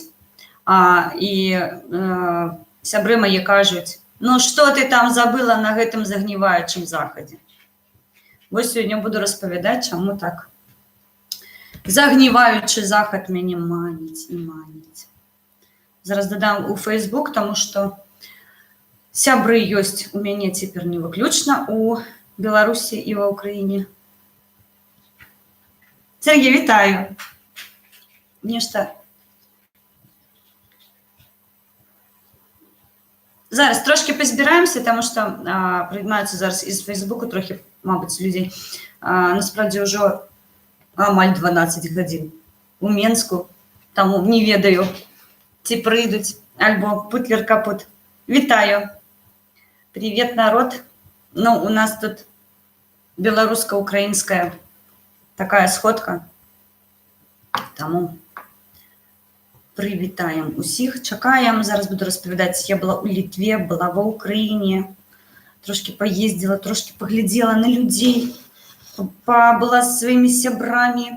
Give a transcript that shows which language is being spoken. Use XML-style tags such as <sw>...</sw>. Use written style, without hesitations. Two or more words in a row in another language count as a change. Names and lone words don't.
<uk>І сябри мої кажуть, ну що ти там забила на гэтым загніваючому заході? Ось сьогодні буду розповідати, чому так. Загніваючий заход мене манить і манить. Зараз додам у Facebook, тому що</uk> <be>сябры ёсць у мяне цяпер не выключна у Беларусі і ва Ўкраіне.</be> <uk>Сергей, вітаю. Нешта. Зараз трошки позбираемся, тому що приймаються зараз із Фейсбуку трохи, мабуть, людей. Насправді вже</uk> <be>амаль 12 годин у Менску, тому не ведаю, ці прийдуть, альбо путлер-капут.</be> <uk>Вітаю.</uk> <ru>Привет, народ. Ну, у нас тут белорусско-украинская такая сходка.</ru> <uk>Тому привітаємо усіх. Чекаємо. Зараз буду розповідати. Я була у Литві, була в Україні. Трошки поїздила, трошки погляділа на людей. Була з своїми сябрами.</uk>